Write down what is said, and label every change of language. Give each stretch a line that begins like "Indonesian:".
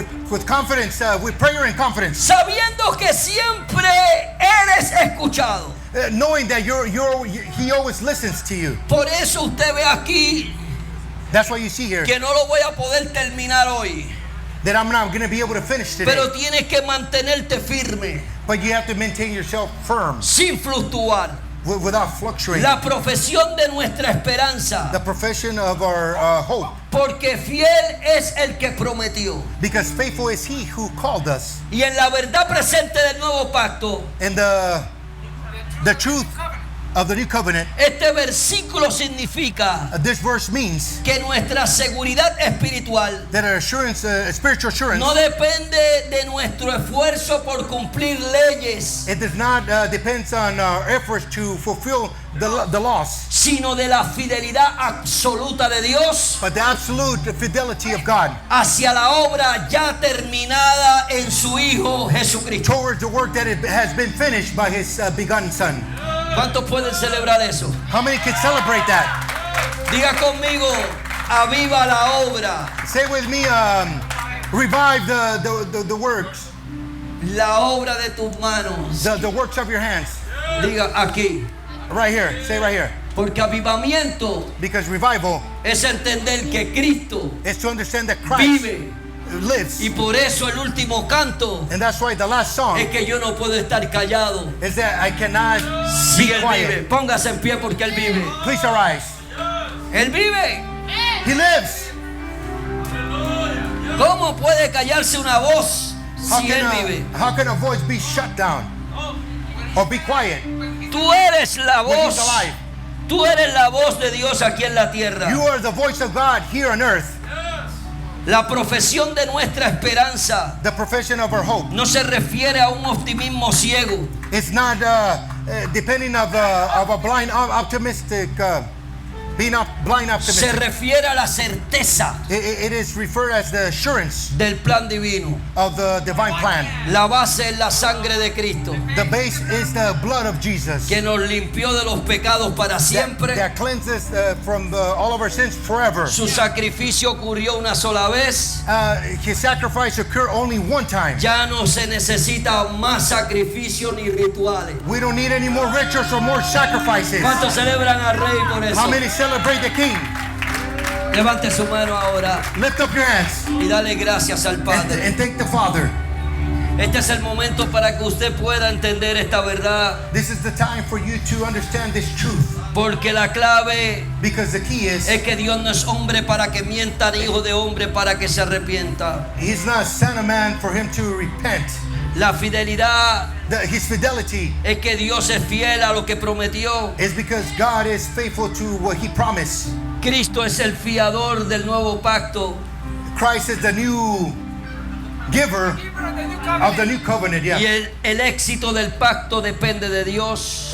English: With confidence, with prayer and confidence,
Spanish: sabiendo que siempre eres escuchado.
English: knowing that He always listens to you.
Spanish: Por eso usted ve aquí
English: That's why you see here
Spanish: que no lo voy a poder terminar hoy,
English: that I'm not going to be able to finish today.
Spanish: pero tienes que mantenerte firme,
English: But you have to maintain yourself firm,
Spanish: sin fluctuar,
English: without fluctuating.
Spanish: La profesión de nuestra esperanza.
English: The profession of our hope.
Spanish: Porque fiel es el que prometió.
English: Because faithful is he who called us.
Spanish: Y en la verdad presente del nuevo pacto,
English: And the truth of the new covenant,
Spanish: este versículo significa
English: this verse means
Spanish: que nuestra seguridad espiritual
English: that our assurance, spiritual assurance,
Spanish: no depende de nuestro esfuerzo por cumplir leyes,
English: it does not depends on our efforts to fulfill the laws,
Spanish: sino de la fidelidad absoluta de Dios
English: but the absolute fidelity of God
Spanish: hacia la obra ya terminada en su Hijo Jesucristo.
English: towards the work that it has been finished by his begotten Son.
Spanish: ¿Cuántos pueden celebrar eso?
English: How many can celebrate that?
Spanish: Diga conmigo, aviva la obra.
English: Say with me, revive the works,
Spanish: La obra de tus manos.
English: the works of your hands.
Spanish: Diga aquí.
English: Right here, say right here.
Spanish: Porque avivamiento
English: Because revival
Spanish: es entender que Cristo
English: is to understand that Christ
Spanish: vive.
English: lives.
Spanish: Y por eso el último canto
English: And that's why the last song
Spanish: es que yo no puedo estar callado
English: is that I cannot
Spanish: si
English: be
Spanish: Él vive.
English: quiet.
Spanish: Póngase en pie porque Él vive.
English: Please arise.
Spanish: Él vive.
English: He lives.
Spanish: ¿Cómo puede callarse una voz si Él vive?
English: How can a voice be shut down or be quiet
Spanish: Tú eres la
English: when he's
Spanish: voz.
English: alive?
Spanish: Tú eres la voz de Dios aquí en la tierra.
English: You are the voice of God here on earth.
Spanish: La profesión de nuestra esperanza
English: The profession of our hope.
Spanish: no se refiere a un optimismo ciego,
English: It's not depending of a blind optimistic being blind
Spanish: se
English: optimistic.
Spanish: refiere a la certeza
English: It is referred as the assurance
Spanish: del plan divino.
English: of the divine plan.
Spanish: La base es la sangre de Cristo,
English: The base is the blood of Jesus
Spanish: que nos limpió de los pecados para siempre.
English: that cleanses from all of our sins forever.
Spanish: Su sacrificio ocurrió una sola vez.
English: His sacrifice occurred only one time.
Spanish: Ya no se necesita más sacrificio ni rituales.
English: We don't need any more rituals or more sacrifices.
Spanish: ¿Cuántos celebran al Rey por
English: How
Spanish: eso?
English: many celebrate the King?
Spanish: Levante su mano ahora
English: Lift up your hands
Spanish: y dale gracias al Padre.
English: and thank the Father.
Spanish: Este es el momento para que usted pueda entender esta verdad,
English: This is the time for you to understand this truth,
Spanish: porque la clave
English: because the key is
Spanish: es que Dios no es hombre para que mienta, ni hijo de hombre para que se arrepienta.
English: He's not son of man for him to repent.
Spanish: La fidelidad
English: His fidelity
Spanish: es que Dios es fiel a lo que prometió.
English: is because God is faithful to what he promised.
Spanish: Cristo es el fiador del nuevo pacto
English: Christ is the new giver of the new covenant,
Spanish: y
English: yeah.
Spanish: el éxito del pacto depende de Dios.